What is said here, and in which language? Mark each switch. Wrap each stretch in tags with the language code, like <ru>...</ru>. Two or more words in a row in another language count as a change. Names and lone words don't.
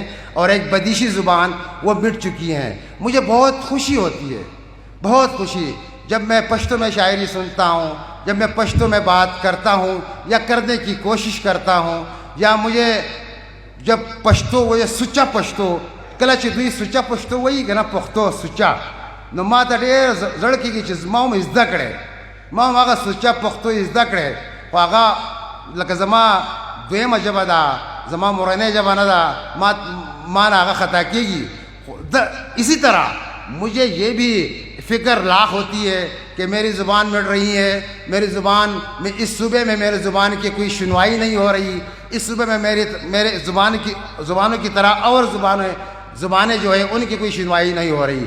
<ur>اور ایک بدیشی زبان وہ مٹ چکی ہیں. مجھے بہت خوشی ہوتی ہے، بہت خوشی، جب میں پشتو میں شاعری سنتا ہوں، جب میں پشتو میں بات کرتا ہوں یا کرنے کی کوشش کرتا ہوں، یا مجھے جب پشتو وہ سچا پشتو</ur> <ps>کله چې دوی سچا پښتو وایي که نه پښتو سچا، نو ما ته ډېر زړه کېږي چې ما هم زده کړی، ما هم هغه سچا پښتو زده کړی، خو هغه لکه زما دویمه ژبه ده، زما مورنۍ ژبه نه ده، ما نه هغه خطا کېږي.</ps> <ur>اسی طرح مجھے یہ بھی فکر لاحق ہوتی ہے کہ میری زبان مٹ رہی ہے، میری زبان میں اس صوبے میں میرے زبان کی کوئی سنوائی نہیں ہو رہی، اس صوبے میں میرے زبانوں کی طرح اور زبانیں جو ہے ان کی کوئی سنوائی نہیں ہو رہی۔</ur>